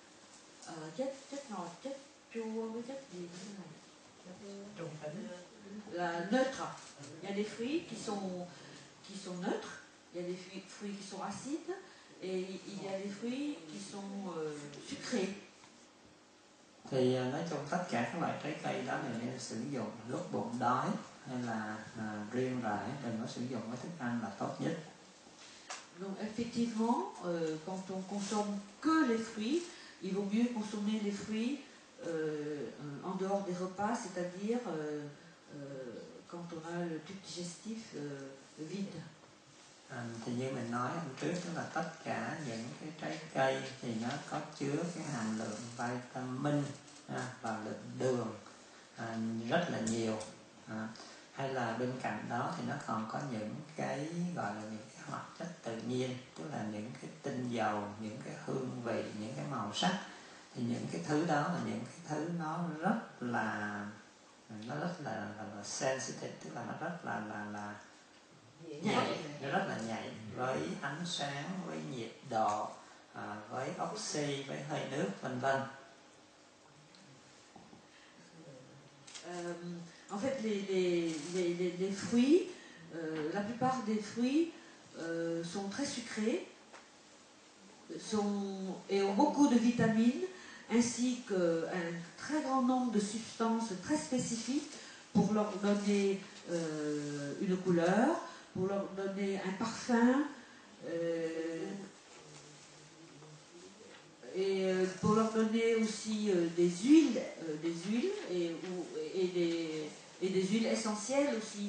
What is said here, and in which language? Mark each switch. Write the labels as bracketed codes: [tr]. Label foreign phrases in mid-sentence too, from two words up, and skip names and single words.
[fr] La neutre. Il y a des fruits qui sont neutres, il y a des fruits qui sont acides et il y a des fruits qui sont sucrés. [vi] Thì nói chung tất cả các loại trái cây đó mình nên sử dụng lúc bụng đói hay là riêng rẽ, đừng có sử dụng với thức ăn là tốt nhất. [fr] Donc effectivement, quand on consomme que les fruits, il vaut mieux consommer les fruits en dehors des repas, c'est-à-dire quand on a le tube digestif vide. [vi] Thì như mình nói hôm trước, tức là tất cả những cái trái cây thì nó có chứa cái hàm lượng vitamin và lượng đường rất là nhiều. Hay là bên cạnh đó thì nó còn có những cái gọi là những cái hoạt chất tự nhiên, tức là những cái tinh dầu, những cái hương vị, những cái màu sắc. Thì những cái thứ đó là những cái thứ nó rất là sensitive, tức là nó rất là nhạy, nó rất là nhạy với ánh sáng, với nhiệt độ, với oxy, với hơi nước, vân vân. [fr] En fait, les fruits, la plupart des fruits sont très sucrés et ont beaucoup de vitamines, ainsi qu'un très grand nombre de substances très spécifiques pour leur donner une couleur, pour leur donner un parfum, et pour leur donner aussi des huiles et des huiles essentielles aussi.